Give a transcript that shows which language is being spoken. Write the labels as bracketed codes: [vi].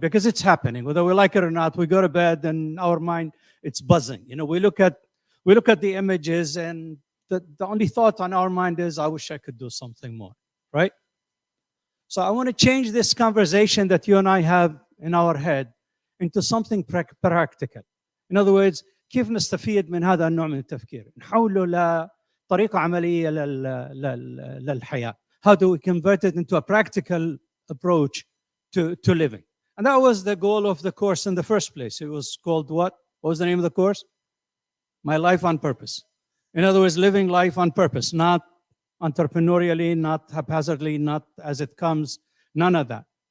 [en] Because it's happening, whether we like it or not. We go to bed and our mind, it's buzzing. You know, we look at the images and the only thought on our mind is, I wish I could do something more, right? So I want to change this conversation that you and I have in our head into something practical. [ar] In other words, كيف نستفيد من هذا النوع من التفكير؟ نحوله لطريقة عملية للحياة. [en] How do we convert it into a practical approach to living? And that was the goal of the course in the first place. It was called what? What was the name of the course? My Life on Purpose. In other words, living life on purpose, not entrepreneurially, not haphazardly, not as it comes, none of that.